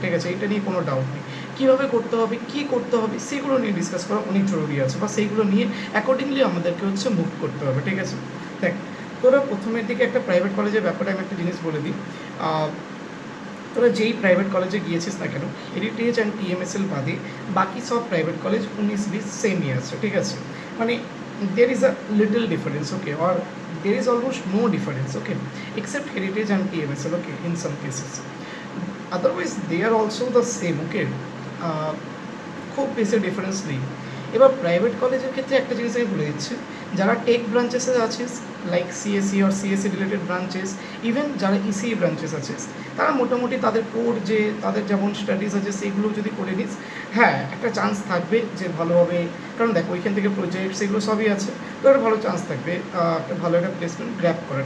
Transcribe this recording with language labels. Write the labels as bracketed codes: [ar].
[bn] ঠিক আছে, এটা নিয়ে কোনো ডাউট নেই। কীভাবে করতে হবে, কী করতে হবে, সেগুলো নিয়ে ডিসকাস করা অনেক জরুরি আছে, বা সেইগুলো নিয়ে অ্যাকর্ডিংলি আমাদেরকে হচ্ছে মুভ করতে হবে। ঠিক আছে, দেখ, তোরা প্রথমের দিকে একটা প্রাইভেট কলেজের ব্যাপারে আমি একটা জিনিস বলে দিই। তোরা যেই প্রাইভেট কলেজে গিয়েছিস না কেন, হেরিটেজ অ্যান্ড টিএমএসএল বাদে বাকি সব প্রাইভেট কলেজ 19-20 সেমই আছে। ঠিক আছে, মানে [en] there is a little difference, okay, or there is almost no difference, okay, except heritage and TMSL, okay, in some cases. Otherwise they are also the same, okay. [bn] খুব বেশি ডিফারেন্স নেই। এবার private কলেজের ক্ষেত্রে একটা জিনিস আমি বলে দিচ্ছি, যারা টেক ব্রাঞ্চেসে আছিস like CSC or CSC related branches, even যারা ইসিই ব্রাঞ্চেস আছিস, তারা মোটামুটি তাদের কোর যে তাদের যেমন স্টাডিজ আছে সেইগুলো যদি করে নিস, হ্যাঁ একটা চান্স থাকবে যে ভালোভাবে, কারণ দেখো ওইখান থেকে প্রজেক্ট সেগুলো সবই আছে, তো একটা ভালো চান্স থাকবে একটা ভালো একটা প্লেসমেন্ট গ্র্যাপ করা।